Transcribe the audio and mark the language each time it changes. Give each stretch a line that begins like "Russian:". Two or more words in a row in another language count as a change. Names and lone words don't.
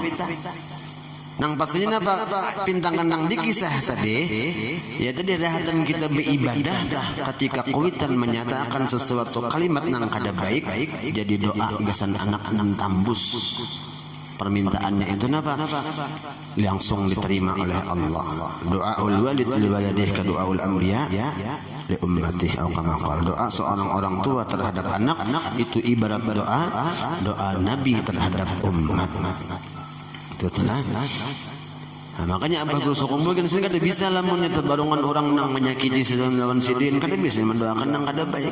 Banjar: Nang pastinya apa pintangan nang dikisah tadi ya tadi dahatan kita beribadah ketika kuitan menyatakan sesuatu kalimat nang kada baik jadi doa gasan anak nang tambus permintaannya itu napa langsung diterima oleh Allah.
Arabic: دعاء الوالد لولده كدعاء الأنبياء لأمته atau كما قال.
Indonesian: Doa seorang orang tua terhadap anak itu ibarat doa nabi terhadap umat. Betul lah.
Banjar: Nah, makanya Abah Guru Sukumbul kan sini kada bisa lamun terbarungan orang nang menyakiti sedang lawan sidin kada bisa mendoakan nang kada baik.